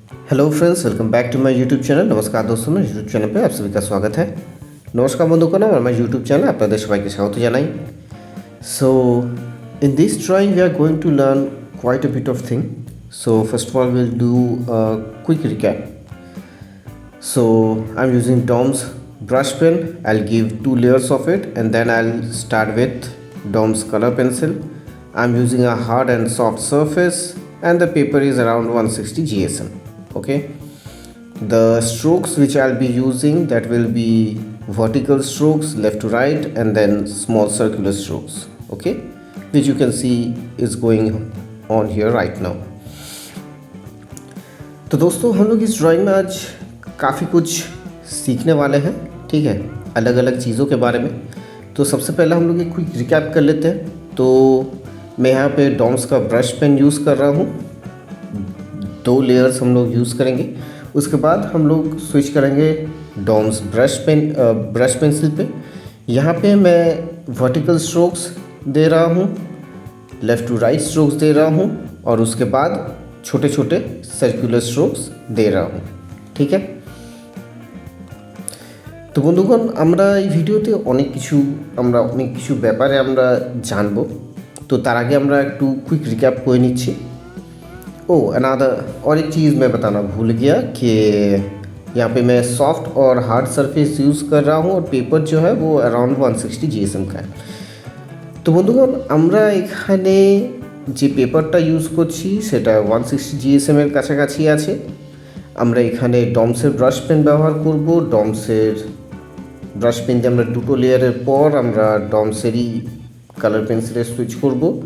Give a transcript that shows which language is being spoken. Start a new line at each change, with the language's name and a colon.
English: Hello friends, welcome back to my YouTube channel.
Hindi: नमस्कार दोस्तों, मैं यूट्यूब चैनल पे आप सभी का स्वागत है।
Bangla: नमस्कार বন্ধুগণ, আমার ইউটিউব চ্যানেলে আপনাদের সবাইকে স্বাগত জানাই।
English: So in this drawing we are going to learn quite a bit of thing. So first of all we'll do a quick recap. So I'm using Dom's brush pen. I'll give 2 layers of it and then I'll start with Dom's color pencil. I'm using a hard and soft surface and the paper is around 160 GSM. Okay, the strokes which I'll be using, that will be vertical strokes left to right and then small circular strokes, okay, which you can see is going on here right now.
Hindi: तो दोस्तों हम लोग इस drawing में आज काफ़ी कुछ सीखने वाले हैं, ठीक है, अलग अलग चीज़ों के बारे में। तो सबसे पहले हम लोग एक क्विक रिकैप कर लेते हैं। तो मैं यहाँ पे डॉम्स का ब्रश पेन यूज़ कर रहा हूँ, 2 लेयर्स हम लोग यूज़ करेंगे। उसके बाद हम लोग स्विच करेंगे डॉम्स ब्रश पेंसिल पे। यहाँ पे मैं वर्टिकल स्ट्रोक्स दे रहा हूँ, लेफ़्ट टू राइट स्ट्रोक्स दे रहा हूँ और उसके बाद छोटे छोटे सर्कुलर स्ट्रोक्स दे रहा हूँ, ठीक है।
Bangla: তো বন্ধুগণ, আমরা এই ভিডিওতে অনেক কিছু ব্যাপারে আমরা জানবো। তো তার আগে আমরা একটু কুইক রিক্যাপ করে নিচ্ছি।
Hindi: और एक चीज़ मैं बताना भूल गया कि यहाँ पे मैं सॉफ्ट और हार्ड सरफेस यूज़ कर रहा हूँ और पेपर जो है वो अराउंड 160 GSM का है।
Bangla: তো বন্ধুগণ, আমরা এখানে যে পেপারটা ইউজ করছি সেটা 160 GSM এর কাছাকাছি আছে। আমরা এখানে ডমসের ব্রাশ পেন ব্যবহার করব। ডমসের ব্রাশ পেন দিয়ে আমরা 2 লেয়ারের পর আমরা ডমসেরই কালার পেন্সিলে সুইচ করব।